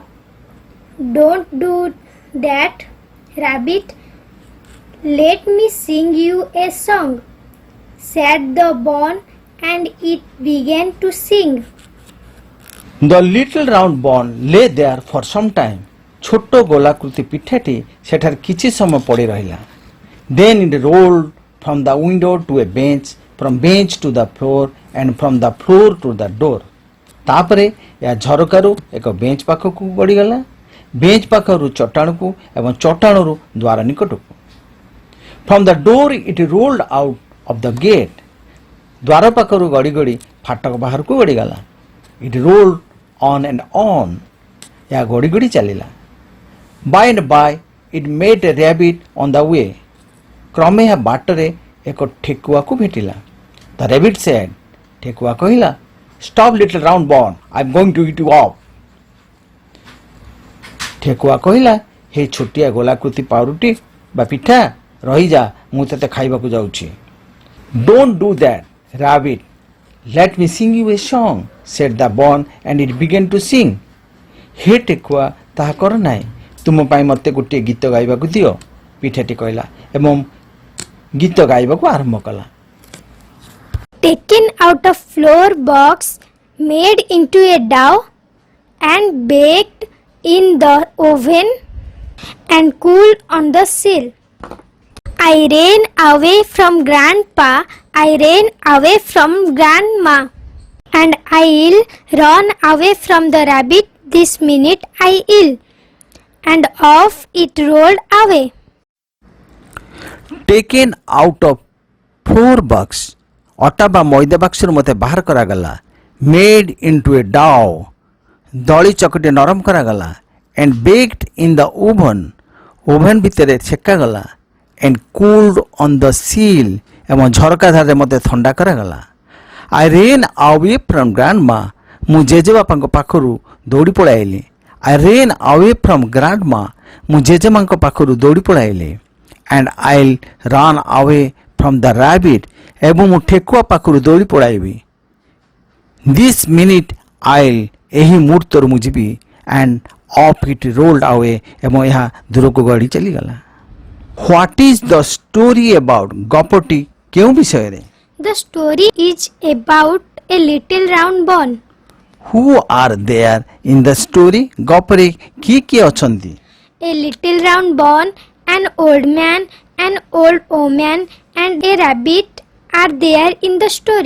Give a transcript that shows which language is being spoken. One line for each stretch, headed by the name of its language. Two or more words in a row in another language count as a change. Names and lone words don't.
English: "Don't do that, rabbit. Let me sing you a song," said the ball, and it began to sing. The little round ball lay there for some time.
Odia: ଛୋଟ ଗୋଲାକୃତି ପିଠାଟି ସେଠାରେ କିଛି ସମୟ ପଡ଼ି ରହିଲା।
English: Then it rolled from the window to a bench, from bench to the floor, and from the floor to the door.
Odia: ତାପରେ ଏହା ଝରକାରୁ ଏକ ବେଞ୍ଚ ପାଖକୁ ଗଡ଼ିଗଲା, ବେଞ୍ଚ ପାଖରୁ ଚଟାଣକୁ ଏବଂ ଚଟାଣରୁ ଦ୍ୱାର ନିକଟକୁ।
English: From the door it rolled out of the gate.
Odia: ଦ୍ୱାର ପାଖରୁ ଗଡ଼ି ଗଡ଼ି ଫାଟକ ବାହାରକୁ ଗଡ଼ିଗଲା।
English: It rolled on and on.
Odia: ଏହା ଗଡ଼ି ଗଡ଼ି ଚାଲିଲା।
English: By and by it met a rabbit on the way.
Odia: କ୍ରମେ ଏହା ବାଟରେ ଏକ ଠେକୁଆକୁ ଭେଟିଲା।
English: The rabbit said,
Odia: ଠେକୁଆ କହିଲା,
English: "Stop, little round ball. I am going to eat you up."
Odia: ଠେକୁଆ କହିଲା, "ହେ ଛୋଟିଆ ଗୋଲାକୃତି ପାଉରୁଟି ବା ପିଠା, ରହିଯା, ମୁଁ ତତେ ଖାଇବାକୁ ଯାଉଛି।
English: Don't do that, rabbit. Let me sing you a song," said the ball, and it began to sing.
Odia: ହେ ଠେକୁଆ, ତାହା କର ନାହିଁ, ତୁମ ପାଇଁ ମୋତେ ଗୋଟିଏ ଗୀତ ଗାଇବାକୁ ଦିଅ, ପିଠାଟି କହିଲା ଏବଂ ଗୀତ ଗାଇବାକୁ ଆରମ୍ଭ କଲା।
English: Taken out of flour box, made into a dough, and baked in the oven and cooled on the sill. I ran away from grandpa, I ran away from grandma, and I'll run away from the rabbit this minute I'll. And off it rolled away. Taken out of flour box,
Odia: ଅଟା ବା ମଇଦା ବାକ୍ସରୁ ମୋତେ ବାହାର କରାଗଲା।
English: Made into a dough,
Odia: ଦଳି ଚକଟି ନରମ କରାଗଲା।
English: And baked in the oven,
Odia: ଓଭେନ୍ ଭିତରେ ଛେକାଗଲା।
English: And cooled on the sill,
Odia: ଏବଂ ଝରକା ଧାରରେ ମୋତେ ଥଣ୍ଡା କରାଗଲା।
English: I ran away from grandma,
Odia: ମୁଁ ଜେଜେବାପାଙ୍କ ପାଖରୁ ଦୌଡ଼ି ପଳାଇଲି।
English: I ran away from grandma,
Odia: ମୁଁ ଜେଜେମାଙ୍କ ପାଖରୁ ଦୌଡ଼ି ପଳାଇଲି।
English: And I'll run away from the rabbit,
Odia: ଏବଂ ମୁଁ ଠେକୁଆ ପାଖରୁ ଦୌଡ଼ି ପଳାଇବି।
English: This minute I'll,
Odia: ଏହି ମୁହୂର୍ତ୍ତରୁ ମୁଁ ଯିବି।
English: And off it rolled away,
Odia: ଏବଂ ଏହା ଦୂରକୁ ଗଡ଼ି ଚାଲିଗଲା।
English: What is the story about?
Odia: ଗପଟି କେଉଁ ବିଷୟରେ?
English: The story is about a little round ball. Who are there in the story?
Odia: ଗପରେ କିଏ କିଏ ଅଛନ୍ତି?
English: A little round ball, an old man, an old woman, and a rabbit are there in the story.